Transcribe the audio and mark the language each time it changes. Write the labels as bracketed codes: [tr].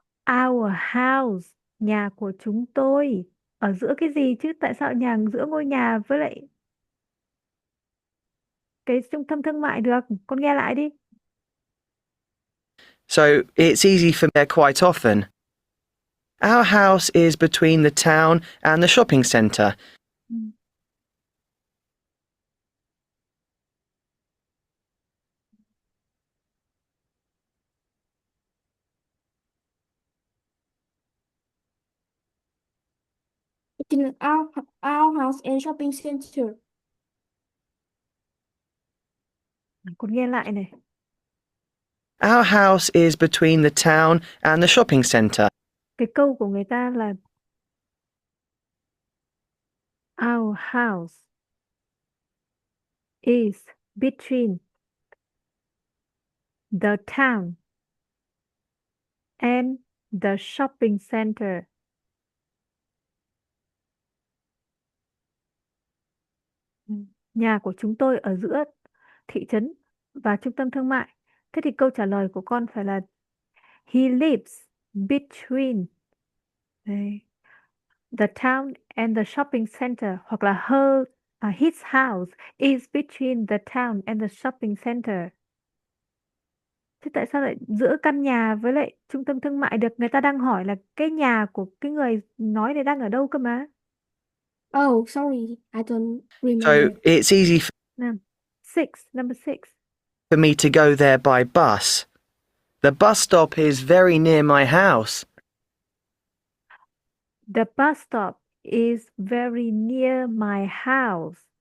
[en] Our house, [vi] nhà của chúng tôi. Ở giữa cái gì chứ? Tại sao nhà giữa ngôi nhà với lại cái trung tâm thương mại được? Con nghe lại đi. [en] So it's easy for me there quite often. Our house is between the town and the shopping centre. Between our house and shopping center. [vi] Con nghe lại này. [en] Our house is between the town and the shopping centre. [vi] Cái câu của người ta là [en] Our house is between the town and the shopping center. [vi] Nhà của chúng tôi ở giữa thị trấn và trung tâm thương mại. Thế thì câu trả lời của con phải là [en] He lives between the town and the shopping center, [vi] hoặc là [en] his house is between the town and the shopping center. [vi] Thế tại sao lại giữa căn nhà với lại trung tâm thương mại được? Người ta đang hỏi là cái nhà của cái người nói này đang ở đâu cơ mà. [en] Oh, sorry, I don't remember. So it's easy Number 6. for me to go there by bus. The bus stop is very near my house. The bus stop is very near my house.